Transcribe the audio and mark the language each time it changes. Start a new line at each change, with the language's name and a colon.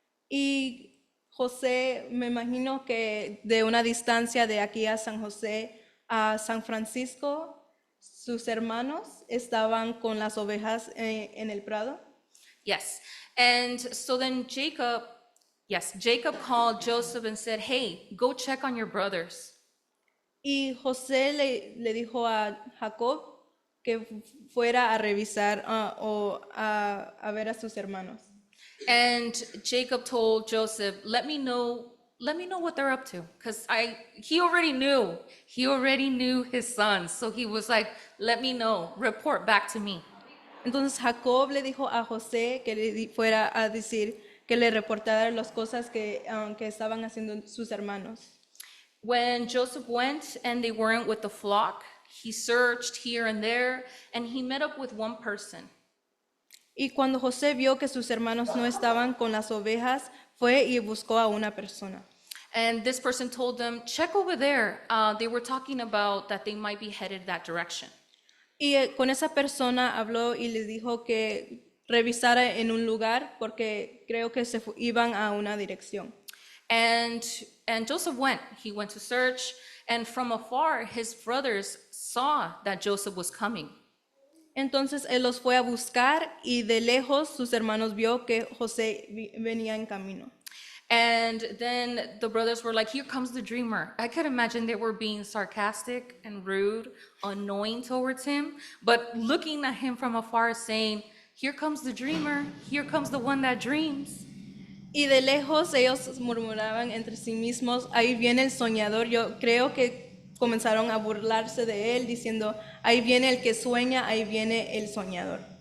Spanish: Y José, me imagino que de una distancia de aquí a San José a San Francisco, sus hermanos estaban con las ovejas en el prado.
English: Yes. And so then Jacob called Joseph and said, "Hey, go check on your brothers."
Spanish: Y José le dijo a Jacob que fuera a revisar o a ver a sus hermanos.
English: And Jacob told Joseph, let me know what they're up to, because he already knew his sons. So he was like, let me know, report back to me.
Spanish: Entonces Jacob le dijo a José que le fuera a decir que le reportara las cosas que estaban haciendo sus hermanos.
English: When Joseph went and they weren't with the flock, he searched here and there, and he met up with one person.
Spanish: Y cuando José vio que sus hermanos no estaban con las ovejas, fue y buscó a una persona.
English: And this person told them, check over there. They were talking about that they might be headed that direction.
Spanish: Y con esa persona habló y le dijo que revisara en un lugar porque creo que iban a una dirección.
English: And Joseph went. He went to search, and from afar, his brothers saw that Joseph was coming.
Spanish: Entonces él los fue a buscar y de lejos sus hermanos vio que José venía en camino.
English: And then the brothers were like, here comes the dreamer. I could imagine they were being sarcastic and rude, annoying towards him, but looking at him from afar saying, here comes the dreamer, here comes the one that dreams.
Spanish: Y de lejos ellos murmuraban entre sí mismos, ahí viene el soñador. Yo creo que comenzaron a burlarse de él diciendo, ahí viene el que sueña, ahí viene el soñador.